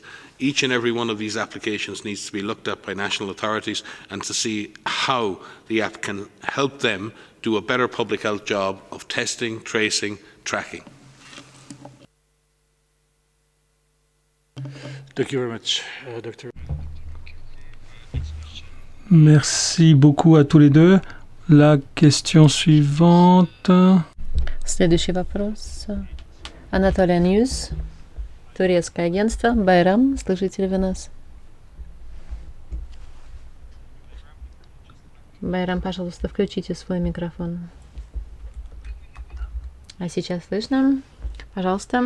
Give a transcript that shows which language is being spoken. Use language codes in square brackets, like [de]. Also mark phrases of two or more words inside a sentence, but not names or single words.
[en] Each and every one of these applications needs to be looked at by national authorities and to see how the app can help them do a better public health job of testing, tracing, tracking. Thank you very much, Dr. [fr] Merci beaucoup à tous les deux. La question suivante. [ru] Следующий вопрос. Anatolia News, турецкое агентство. Байрам, слышите ли вы нас? Байрам, пожалуйста, включите свой микрофон. А сейчас слышно? Пожалуйста.